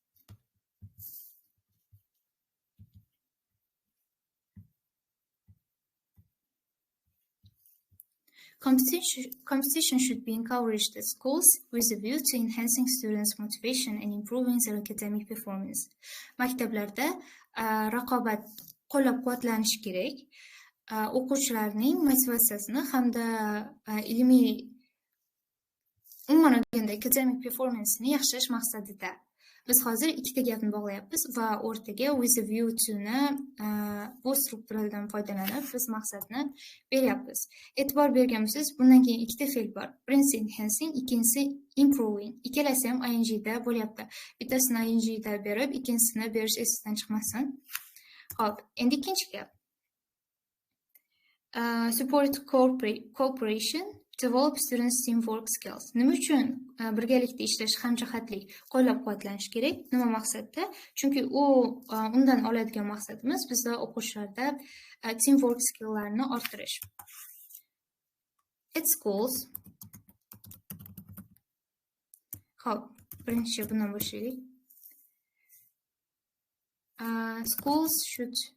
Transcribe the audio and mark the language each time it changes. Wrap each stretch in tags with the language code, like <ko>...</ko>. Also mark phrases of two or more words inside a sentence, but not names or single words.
<en>Competition should be encouraged at schools with a view to enhancing students' motivation and improving their academic performance.</en> <uz>Maktablarda raqobat qo'llab-quvvatlanishi kerak. O'quvchilarning motivatsiyasini hamda ilmiy umuman olganda</uz> <en>academic performance'ni</en> <uz>yaxshilash maqsadida. Biz hozir ikkita gapni bog'layapmiz va o'rtaga</uz> <en>with a view to</en> <uz>ni bu strukturadan foydalanib biz maqsadni beryapmiz. E'tibor bergan bo'lsangiz, bundan keyin ikkita fe'l bor. Birinchisi enhancing, ikkinchisi improving. Ikkalasi ham ing da bo'lyapti. Bittasini ing da berib, ikkinchisini berish esingizdan chiqmasin. Xo'p, endi ikkinchi gap.</uz> <en>Support cooperation, develop students teamwork skills.</en> <uz>Nima uchun birgalikda ishlash, hamjihatlik qo'llab-quvvatlanish kerak? Nima maqsadda? Chunki undan oladigan maqsadimiz bizda o'quvchilarda</uz> <en>teamwork skilllarini</en> <uz>orttirish.</uz> <en>At schools.</en> <uz>Xo'p, birinchi bundan boshlaylik.</uz> <en>Schools should</en>